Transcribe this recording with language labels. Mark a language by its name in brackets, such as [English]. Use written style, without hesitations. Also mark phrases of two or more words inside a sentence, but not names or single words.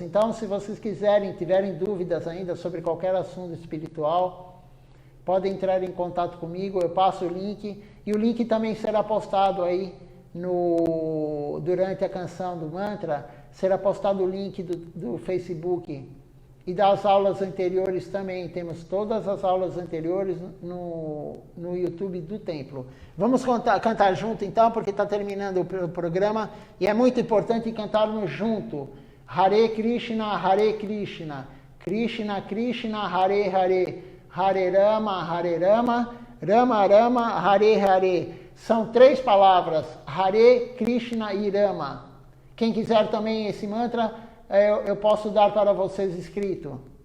[Portuguese] Então, se vocês tiverem dúvidas ainda sobre qualquer assunto espiritual, podem entrar em contato comigo, eu passo o link, e o link também será postado aí durante a canção do mantra, será postado o link do Facebook. E das aulas anteriores também, temos todas as aulas anteriores no YouTube do Templo. Vamos cantar junto então, porque está terminando o programa, e é muito importante cantarmos junto. [Sanskrit] Hare Krishna, Krishna Krishna, Hare Hare, Hare Rama, Rama Rama, Hare Hare. [Portuguese] São 3 palavras, Hare, Krishna e Rama. Quem quiser também esse mantra, eu posso dar para vocês escrito.